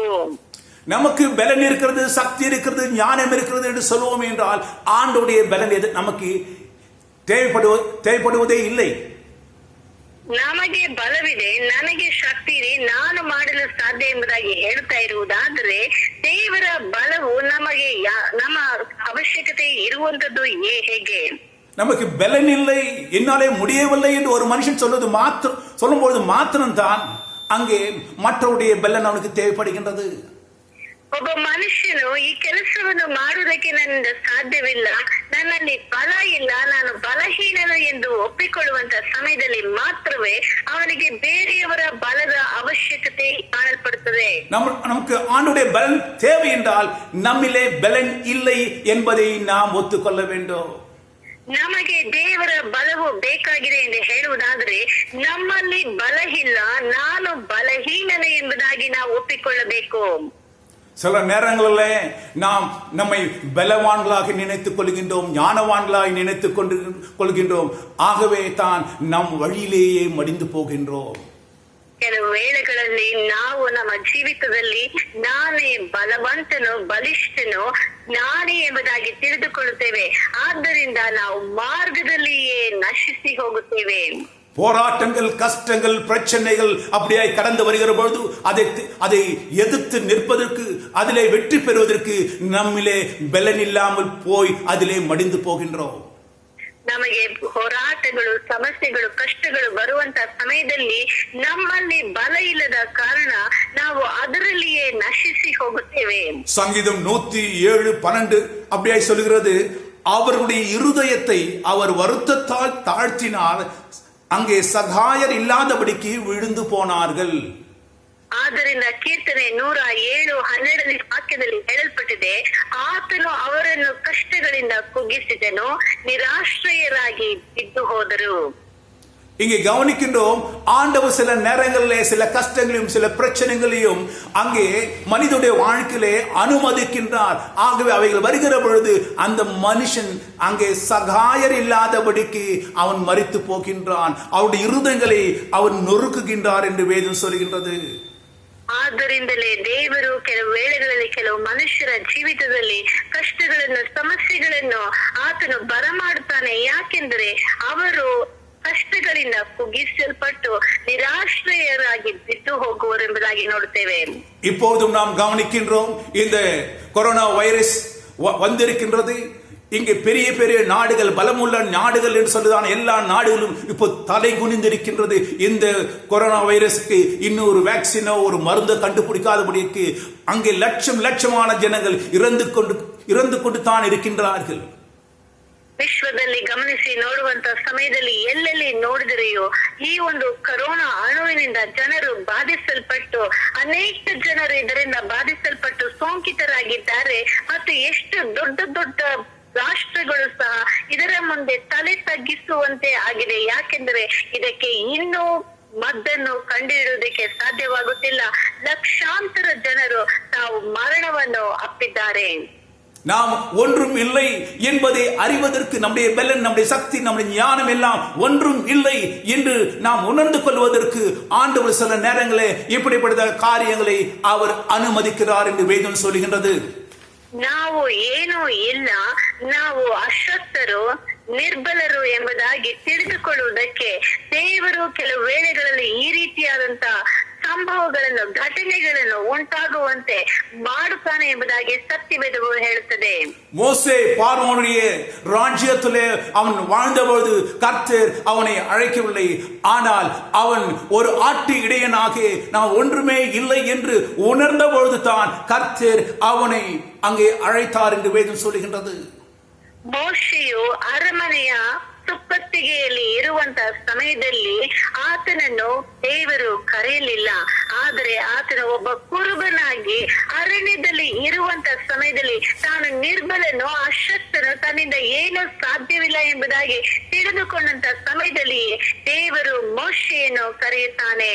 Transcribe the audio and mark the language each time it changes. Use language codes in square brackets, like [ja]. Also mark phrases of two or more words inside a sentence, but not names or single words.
[ta] நமக்கு பலன் இருக்கிறது, சக்தி இருக்கிறது, ஞானம் இருக்கிறது என்று சொல்லுவோம் என்றால் ஆண்டவருடைய பலன் நமக்கு தேவைப்படுவதே இல்லை. [kn] ನಮಗೆ ಬಲವಿದೆ, ನನಗೆ ಶಕ್ತಿ ಇದೆ, ನಾನು ಮಾಡಲು ಸಾಧ್ಯ ಎಂಬುದಾಗಿ ಹೇಳ್ತಾ ಇರುವುದಾದ್ರೆ ದೇವರ ಬಲವು ನಮಗೆ ನಮ್ಮ ಅವಶ್ಯಕತೆ ಇರುವಂತದ್ದು ಹೇಗೆ? [ta] நமக்கு பலன் இல்லை, என்னாலே முடியவில்லை என்று ஒரு மனுஷன் சொல்லும்போது மாத்திரம்தான் அங்கே மற்றவருடைய பலன் அவனுக்கு தேவைப்படுகின்றது. [kn] ಒಬ್ಬ ಮನುಷ್ಯನು ಈ ಕೆಲಸವನ್ನು ಮಾಡುವುದಕ್ಕೆ ನನ್ನಿಂದ ಸಾಧ್ಯವಿಲ್ಲ, ನನ್ನಲ್ಲಿ ಬಲ ಇಲ್ಲ, ನಾನು ಬಲಹೀನನು ಎಂದು ಒಪ್ಪಿಕೊಳ್ಳುವಂತ ಸಮಯದಲ್ಲಿ ಮಾತ್ರವೇ ಅವನಿಗೆ ಬೇರೆಯವರ ಬಲದ ಅವಶ್ಯಕತೆ ಕಾಣಲ್ಪಡುತ್ತದೆ. [ta] நமக்கு ஆண்டுடைய பலன் தேவை என்றால் நம்மிலே பலன் இல்லை என்பதை நாம் ஒத்துக்கொள்ள வேண்டும். [kn] ನಮಗೆ ದೇವರ ಬಲವು ಬೇಕಾಗಿದೆ ಎಂದು ಹೇಳುವುದಾದ್ರೆ ನಮ್ಮಲ್ಲಿ ಬಲ ಇಲ್ಲ, ನಾನು ಬಲಹೀನನೆ ಎಂಬುದಾಗಿ ನಾವು ಒಪ್ಪಿಕೊಳ್ಳಬೇಕು. [ta] சில நேரங்களில் நாம் நம்மை பலவான்களாக நினைத்துக் கொள்கின்றோம், ஞானவான்களாக நினைத்துக் கொள்கின்றோம். ஆகவே தான் நம் வழியிலேயே மடிந்து போகின்றோம். [kn] ಕೆಲವು ವೇಳೆಗಳಲ್ಲಿ ನಾವು ನಮ್ಮ ಜೀವಿತದಲ್ಲಿ ನಾನೇ ಬಲವಂತನು, ಬಲಿಷ್ಠನು, ನಾನೇ ಎಂಬುದಾಗಿ ತಿಳಿದುಕೊಳ್ಳುತ್ತೇವೆ. ಆದ್ದರಿಂದ ನಾವು ಮಾರ್ಗದಲ್ಲಿಯೇ ನಶಿಸಿ ಹೋಗುತ್ತೇವೆ. [ta] போராட்டங்கள், கஷ்டங்கள், பிரச்சனைகள் அப்படியாய் கடந்து வருகிற பொழுது அதை எதிர்த்து நிற்பதற்கு, அதிலே வெற்றி பெறுவதற்கு நம்மிலே பலன் இல்லாமல் போய் அதிலே மடிந்து போகின்றோம். [kn] ನಮಗೆ ಹೋರಾಟಗಳು, ಸಮಸ್ಯೆಗಳು, ಕಷ್ಟಗಳು ಬರುವಂತ ಸಮಯದಲ್ಲಿ ನಮ್ಮಲ್ಲಿ ಬಲ ಇಲ್ಲದ ಕಾರಣ ನಾವು ಅದರಲ್ಲಿಯೇ ನಶಿಸಿ ಹೋಗುತ್ತೇವೆ. [ta] சங்கீதம் 107:12 அப்படியாய் சொல்கிறது, அவர்களுடைய இருதயத்தை அவர் வருத்தத்தால் தாழ்த்தினார், அங்கே சகாயர் இல்லாதபடிக்கு விழுந்து போனார்கள். [kn] ಆದ್ದರಿಂದ ಕೀರ್ತನೆ 107:12 ವಾಕ್ಯದಲ್ಲಿ ಹೇಳಲ್ಪಟ್ಟಿದೆ, ಆತನು ಅವರನ್ನು ಕಷ್ಟಗಳಿಂದ ಕುಗ್ಗಿಸಿದನು, ನಿರಾಶ್ರಯರಾಗಿ ಬಿದ್ದು ಹೋದರು. [ta] இங்கே கவனிக்கின்றோம், ஆண்டவர் சில நேரங்களிலே சில கஷ்டங்களையும் சில பிரச்சனைகளையும் அங்கே மனிதனுடைய வாழ்க்கையிலே அனுமதிக்கின்றார். ஆகவே அவைகள் வருகிற பொழுது அந்த மனுஷன் அங்கே சகாயர் இல்லாதபடிக்கு அவன் மரித்து போகின்றான், அவருடைய இருதயங்களை அவன் நொறுக்குகின்றார் என்று வேதம் சொல்கின்றது. [kn] ಆದ್ದರಿಂದಲೇ ದೇವರು ಕೆಲವು ವೇಳೆಗಳಲ್ಲಿ ಕೆಲವು ಮನುಷ್ಯರ ಜೀವಿತದಲ್ಲಿ ಕಷ್ಟಗಳನ್ನು, ಸಮಸ್ಯೆಗಳನ್ನು ಆತನು ಬರಮಾಡುತ್ತಾನೆ. ಯಾಕೆಂದರೆ ಅವರು ಕಷ್ಟಗಳಿಂದ ಕುಗ್ಗಿಸಲ್ಪಟ್ಟು ನಿರಾಶ್ರಯರಾಗಿ ಬಿದ್ದು ಹೋಗುವರು ಎಂಬುದಾಗಿ ನೋಡುತ್ತೇವೆ. [ta] இப்போதும் நாம் கவனிக்கின்றோம், இந்த கொரோனா வைரஸ் வந்திருக்கின்றது. இங்கே பெரிய பெரிய நாடுகள், பலமுள்ள நாடுகள் என்று சொல்லுதான எல்லா நாடுகளும் இப்போ தலை குனிந்திருக்கின்றது. இந்த கொரோனா வைரஸுக்கு இன்னொரு வேக்சினோ ஒரு மருந்தை கண்டுபிடிக்காதபடிக்கு அங்கே லட்சமான ஜனங்கள் இறந்து கொண்டு தான் இருக்கின்றார்கள். [kn] ವಿಶ್ವದಲ್ಲಿ ಗಮನಿಸಿ ನೋಡುವಂತ ಸಮಯದಲ್ಲಿ ಎಲ್ಲೆಲ್ಲಿ ನೋಡಿದರೆಯೋ ಈ ಒಂದು ಕೊರೋನಾ ಅಣುವಿನಿಂದ ಜನರು ಬಾಧಿಸಲ್ಪಟ್ಟು ಅನೇಕ ಜನರು ಇದರಿಂದ ಬಾಧಿಸಲ್ಪಟ್ಟು ಸೋಂಕಿತರಾಗಿದ್ದಾರೆ. ಮತ್ತು ಎಷ್ಟು ದೊಡ್ಡ ದೊಡ್ಡ ರಾಷ್ಟ್ರಗಳು ಸಹ ಇದರ ಮುಂದೆ ತಲೆ ತಗ್ಗಿಸುವಂತೆ ಆಗಿದೆ. ಯಾಕೆಂದ್ರೆ ಇದಕ್ಕೆ ಇನ್ನೂ ಮದ್ದನ್ನು ಕಂಡುಹಿಡಿಯುವುದಕ್ಕೆ ಸಾಧ್ಯವಾಗುತ್ತಿಲ್ಲ. ಲಕ್ಷಾಂತರ ಜನರು ತಾವು ಮರಣವನ್ನು ಅಪ್ಪಿದ್ದಾರೆ. [ta] நாம் ஒன்றும் இல்லை என்பதை அறிவதற்கு நம்முடைய பலன், நம்முடைய சக்தி, நம்முடைய ஞானம் எல்லாம் ஒன்றும் இல்லை என்று நாம் உணர்ந்து கொள்வதற்கு ஆண்டவர் சில நேரங்களே இப்படிப்பட்ட காரியங்களை அவர் அனுமதிக்கிறார் என்று வேதம் சொல்லுகின்றது. [kn] ನಾವು ಏನೂ ಇಲ್ಲ, ನಾವು ಅಶಕ್ತರು, ನಿರ್ಬಲರು ಎಂಬುದಾಗಿ ತಿಳಿದುಕೊಳ್ಳುವುದಕ್ಕೆ ದೇವರು ಕೆಲವು ವೇಳೆಗಳಲ್ಲಿ ಈ ರೀತಿಯಾದಂತ ಸಂಭವಗಳನ್ನು, ಘಟನೆಗಳನ್ನು ಉಂಟಾಗುವಂತೆ ಮಾಡುತ್ತಾನೆ ಎಂಬುದಾಗಿ ಸತ್ಯವೇದವು ಹೇಳುತ್ತದೆ. [ta] மோசே பார்வோனுடைய ராஜ்யத்திலே அவன் வாழ்ந்தபோது கர்த்தர் அவனை அழைக்கவில்லை. ஆனால் அவன் ஒரு ஆட்டு இடையனாக நான் ஒன்றுமே இல்லை என்று உணர்ந்த பொழுது தான் கர்த்தர் அவனை அங்கே அழைத்தார் என்று வேதம் சொல்லுகின்றது. [kn] ಮೋಶೆಯು ಅರಮನೆಯ ಸುಪ್ಪತ್ತಿಗೆಯಲ್ಲಿ ಇರುವಂತಹ ಸಮಯದಲ್ಲಿ ಆತನನ್ನು ದೇವರು ಕರೆಯಲಿಲ್ಲ. ಆದರೆ ಆತನ ಒಬ್ಬ ಕುರುಬನಾಗಿ ಅರಣ್ಯದಲ್ಲಿ ಇರುವಂತಹ ಸಮಯದಲ್ಲಿ ತಾನು ನಿರ್ಬಲನು, ಅಶಕ್ತನು, ತನ್ನಿಂದ ಏನೂ ಸಾಧ್ಯವಿಲ್ಲ ಎಂಬುದಾಗಿ ತಿಳಿದುಕೊಂಡಂತ ಸಮಯದಲ್ಲಿ ದೇವರು ಮೋಶೆಯನ್ನು ಕರೆಯುತ್ತಾನೆ.